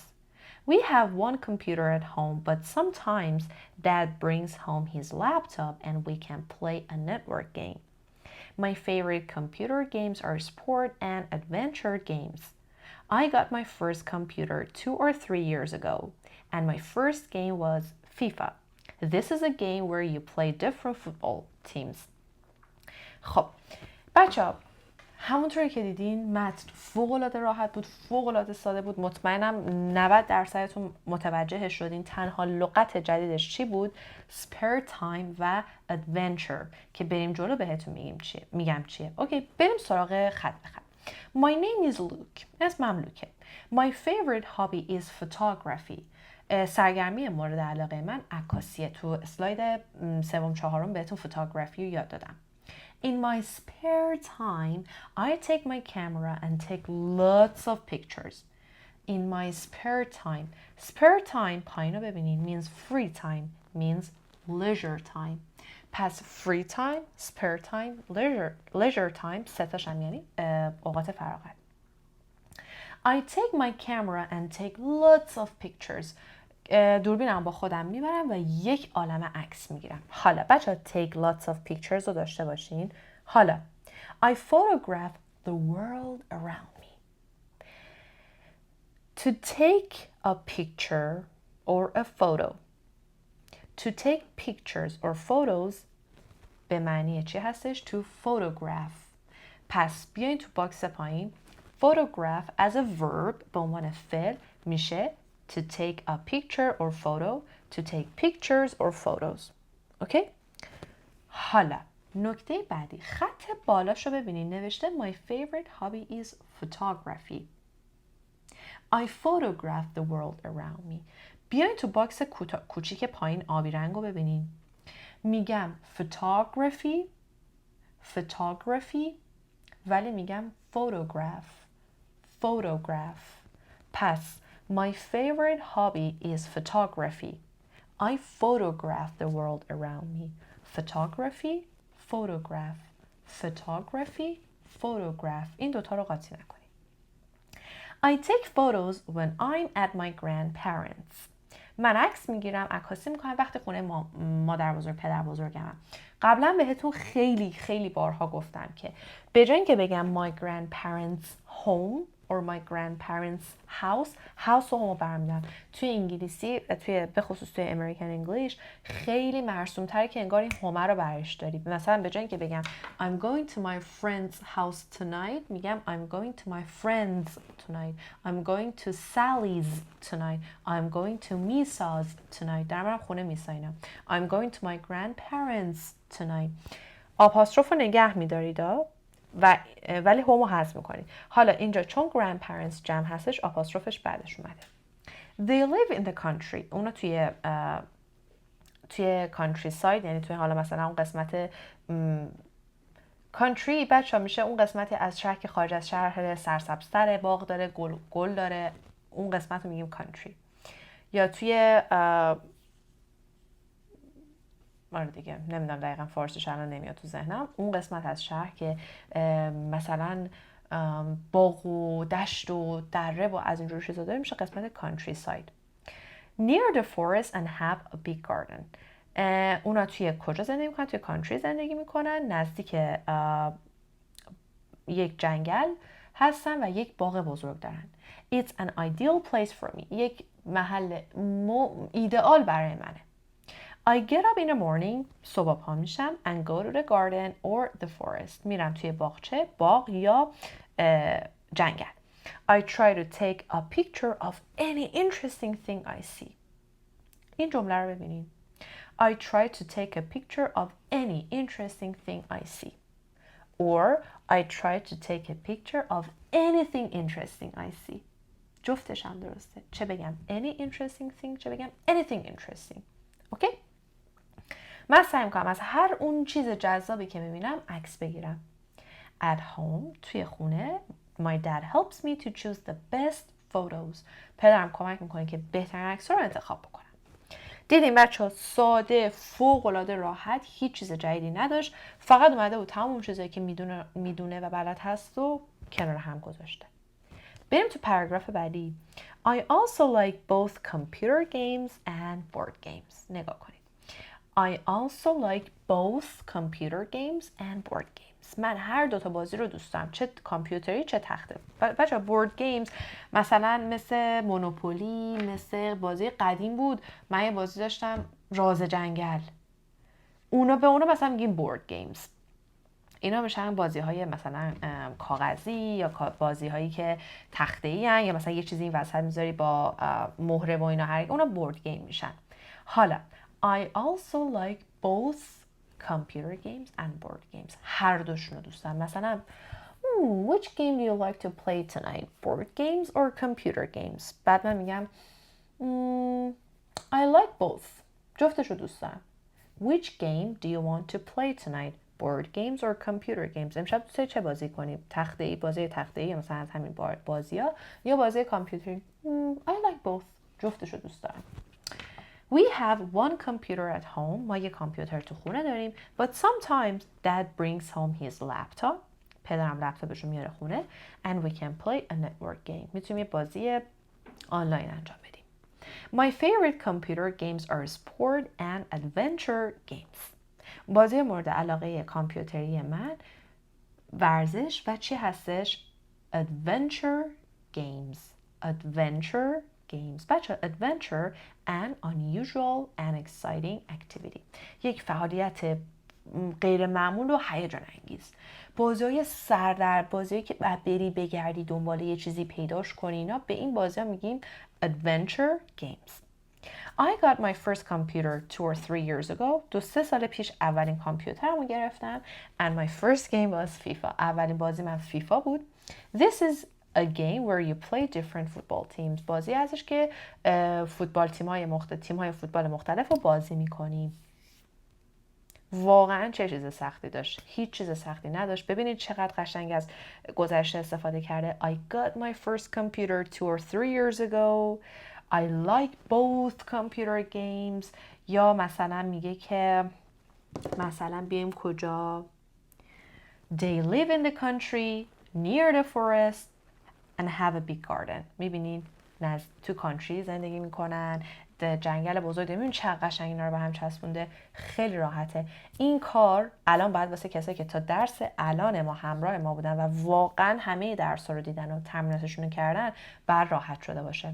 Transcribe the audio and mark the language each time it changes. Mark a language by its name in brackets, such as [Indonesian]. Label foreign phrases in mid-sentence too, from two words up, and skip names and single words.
[English] We have one computer at home, but sometimes Dad brings home his laptop and we can play a network game. My favorite computer games are sport and adventure games. I got my first computer 2 or 3 years ago, and my first game was FIFA. This is a game where you play different football teams. [Persian] خب بچه‌ها، همونطوری که دیدین متن فوق‌العاده راحت بود، فوق‌العاده ساده بود. مطمئنم 90%تون متوجه شدین. تنها لغت جدیدش چی بود؟ [English] spare time [Persian] و adventure که بریم جلو بهتون میگم چیه. اوکی، بریم سراغ خط به خط. [English] My name is Luke. [Persian] اسمم لوکه. [English] My favorite hobby is photography. [Persian] سرگرمی مورد علاقه من عکاسیه. تو اسلاید 3-4 بهتون فوتوگرافی رو یاد دادم. [English] In my spare time, I take my camera and take lots of pictures. In my spare time [Persian] پایین رو ببینین [English] means free time, means leisure time. [Persian] پس [English] free time, spare time, leisure time [Persian] سه هم یعنی اوقات فراغت. [English] I take my camera and take lots of pictures. [Persian] دوربینم با خودم میبرم و یک عالمه عکس میگیرم. حالا بچه ها [English] take lots of pictures [Persian] رو داشته باشین. حالا [English] I photograph the world around me. To take a picture or a photo. To take pictures or photos [Persian] به معنی چی هستش؟ [English] To photograph. [Persian] پس بیاین تو باکس پایین. [English] Photograph as a verb [Persian] به عنوان فعل [English] میشه to take a picture or photo, to take pictures or photos. [Persian] اوکی؟ حالا نکته بعدی، خط بالاش رو ببینید نوشته [English] My favorite hobby is photography. I photograph the world around me. [Persian] بیاین تو باکس کوچیک پایین آبی رنگ رو ببینید. میگم photography ولی میگم photograph. [English] پس My favorite hobby is photography. I photograph the world around me. Photograph. [Persian] این دوتا رو قاطی نکنید. [English] I take photos when I'm at my grandparents. [Persian] من عکس میگیرم، عکاسی میکنم وقتی خونه مادر بزرگ پدر بزرگمم. قبلا بهتون خیلی بارها گفتم که به جای اینکه بگم [English] my grandparents home or my grandparents house [Persian] رو برمیدارم. توی انگلیسی به خصوص توی [English] American English [Persian] خیلی مرسوم تره که انگار این هومه رو برش داری. مثلا به جای اینکه بگم [English] I'm going to my friend's house tonight میگم I'm going to my friend's tonight. I'm going to Sally's tonight. I'm going to Misa's tonight. [Persian] در من خونه میسا. [English] I'm going to my grandparents tonight. [Persian] آپاستروف رو نگه میدارید ولی هومو حذف میکنید. حالا اینجا چون grandparents جمع هستش آپاستروفش بعدش اومده. [English] They live in the country. [Persian] اونا توی [English] country side [Persian] یعنی توی حالا مثلا اون قسمت country بچه میشه اون قسمتی از شهر که خارج از شهر سرسبزتره، باغ داره، گل داره، اون قسمت رو میگیم country. یا توی دیگه نمیدونم دقیقا فارسیش الان نمیاد تو ذهنم، اون قسمت از شهر که مثلا باغ و دشت و دره و از اینجور چیزا داره میشه قسمت [English] country side. Near the forest and have a big garden. [Persian] اونا توی کجا زندگی میکنن؟ توی country زندگی میکنن، نزدیک یک جنگل هستن و یک باغ بزرگ دارن. [English] It's an ideal place for me. [Persian] یک محل ایدئال برای منه. [English] I get up in the morning, [Persian] صبح پا میشم [English] and go to the garden or the forest. [Persian] میرم توی باغ یا جنگل. [English] I try to take a picture of any interesting thing I see. [Persian] این جمله رو ببینید. [English] I try to take a picture of any interesting thing I see. Or I try to take a picture of anything interesting I see. [Persian] جفتش هم درسته. چه بگم [English] any interesting thing [Persian] چه بگم [English] anything interesting. Okay? [Persian] من سعی میکنم از هر اون چیز جذابی که میبینم عکس بگیرم. [English] At home [Persian] توی خونه [English] my dad helps me to choose the best photos. [Persian] پدرم کمک میکنه که بهترین عکس‌ها رو انتخاب بکنم. دیدیم بچه‌ها ساده، فوق‌العاده راحت، هیچ چیز جدیدی نداشت، فقط اومده بود تمام چیزایی که میدونه و بلد هست و کنار هم گذاشته. بریم تو پاراگراف بعدی. [English] I also like both computer games and board games. [Persian] نگاه کنید. [English] I also like both computer games and board games. [Persian] من هر دوتا بازی رو دوست دارم، چه کامپیوتری چه تخته. بچه‌ها [English] board games [Persian] مثلا مثل مونوپولی، مثل بازی قدیم بود. من یه بازی داشتم راز جنگل. به اونا مثلا میگیم [English] board games. [Persian] اینا میشن بازی های مثلا کاغذی یا بازی هایی که تخته‌ای هن، یا مثلا یه چیزی این وسط میذاری با مهره و اینا، اونا [English] board game [Persian] میشن. [English] حالا I also like both computer games and board games. [Persian] هر دوشون رو دوست دارم. مثلا [English] which game do you like to play tonight? Board games or computer games? [Persian] بعد من میگم [English] I like both. [Persian] جفتش رو دوست دارم. [English] Which game do you want to play tonight? Board games or computer games? [Persian] امشب دوست چه بازی کنیم؟ تخته‌ای، بازی تخته‌ای مثلا از همین بازی‌ها یا بازی کامپیوتری؟ [English] I like both. [Persian] جفتش رو دوست دارم. [English] We have one computer at home. [Persian] ما یه کامپیوتر تو خونه داریم. [English] But sometimes dad brings home his laptop. [Persian] پدرم لپتاپش رو میاره خونه. [English] And we can play a network game. [Persian] میتونیم یه بازی آنلاین انجام بدیم. [English] My favorite computer games are sport and adventure games. [Persian] بازی مورد علاقه کامپیوتری من ورزش و چی هستش؟ [English] Adventure games. Adventure games. بچه adventure an unusual and exciting activity. [Persian] یک فعالیت غیر معمول و هیجان انگیز. بازی‌های سردر، بازی‌هایی که بعد بری بگردی دنبال یه چیزی پیداش کنی، اینا به این بازی‌ها میگیم adventure games. [English] I got my first computer 2 or 3 years ago. [Persian] 2-3 سال پیش اولین کامپیوترمو گرفتم. [English] And my first game was FIFA. [Persian] اولین بازی من فیفا بود. [English] This is a game where you play different football teams. [Persian] بازی ازش که فوتبال تیم‌های فوتبال مختلف رو بازی می‌کنیم. واقعا چه چیز سختی داشت؟ هیچ چیز سختی نداشت. ببینید چقدر قشنگ از گذشته استفاده کرده. [English] I got my first computer 2 or 3 years ago. I like both computer games. [Persian] یا مثلا میگه که مثلا بیایم کجا؟ [English] They live in the country near the forest and have a big garden. [Persian] میبینین تو کانتری زندگی میکنن، جنگل بزرگ. ببین چقدر قشنگ اینا رو به هم چسبونده. خیلی راحته. این کار الان باید واسه کسایی که تا درس الان ما همراه ما بودن و واقعا همه درس‌ها رو دیدن و تمریناتشون رو کردن بعد راحت شده باشه.